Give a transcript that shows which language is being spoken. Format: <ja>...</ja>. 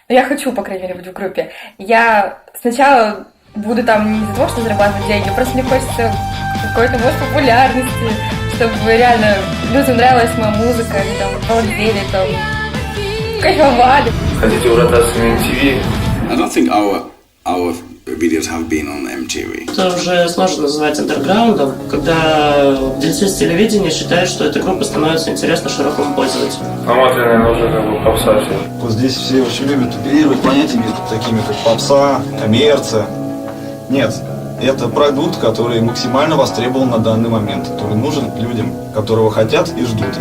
<ru>Я хочу, по крайней мере, быть в группе. Я сначала буду там не из-за того, что зарабатывать деньги, просто мне хочется какой-то мост популярности, чтобы реально людям нравилась моя музыка, они там балдели, там кайфовали. Хотите в ротацию MTV?</ru> <en>I don't think our videos have been on MTV.</en> <ru>Это уже сложно называть андерграундом, когда деятели телевидения считают, что эта группа становится интересна широкому пользователю. А Матвей, наверное, уже как бы попса все. Вот здесь все очень любят оперировать понятиями такими, как попса, коммерция. Нет, это продукт, который максимально востребован на данный момент, который нужен людям, которого хотят и ждут.</ru>